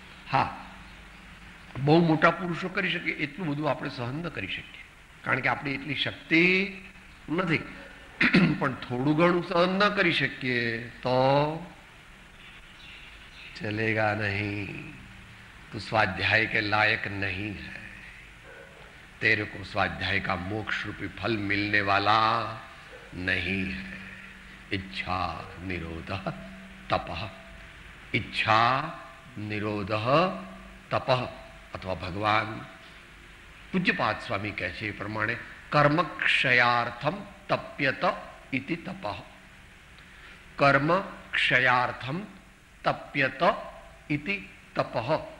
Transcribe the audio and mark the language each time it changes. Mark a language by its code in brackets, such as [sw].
[gu] હા, બહુ મોટા પુરુષો કરી શકે એટલું બધું આપણે સહન ન કરી શકીએ, કારણ કે આપણી એટલી શક્તિ નથી. પણ થોડું ઘણું સહન ન કરી શકીએ તો [hi] चलेगा नहीं. तो स्वाध्याय के लायक नहीं है. तेरे को स्वाध्याय का मोक्ष रूपी फल मिलने वाला नहीं है. इच्छा निरोध [sa] તપઃ, ઈચ્છા નિરોધ તપઃ, [gu] અથવા ભગવાન પૂજ્યપાદ સ્વામી કહે છે એ પ્રમાણે [sa] કર્મ ક્ષયાર્થમ તપ્યત ઇતિ તપઃ. કર્મ ક્ષયાર્થમ તપ્યત ઇતિ તપઃ.